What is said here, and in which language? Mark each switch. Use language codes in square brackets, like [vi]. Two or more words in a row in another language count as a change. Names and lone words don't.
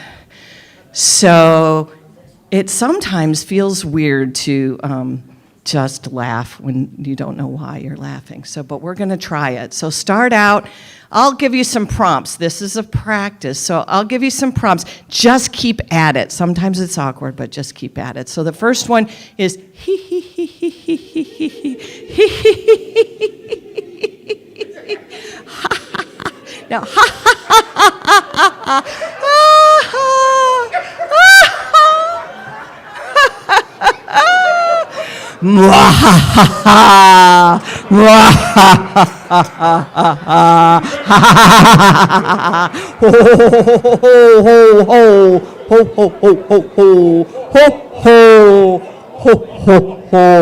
[en] So it sometimes feels weird to just laugh when you don't know why you're laughing. But we're going to try it. So start out. I'll give you some prompts. This is a practice. So I'll give you some prompts. Just keep at it. Sometimes it's awkward, but just keep at it. So the first one is hee hee hee hee hee hee hee hee hee. Now ha ha ha ha ha ha. Mwahaha, mwahaha, ho ho ho ho ho ho ho ho ho ho ho.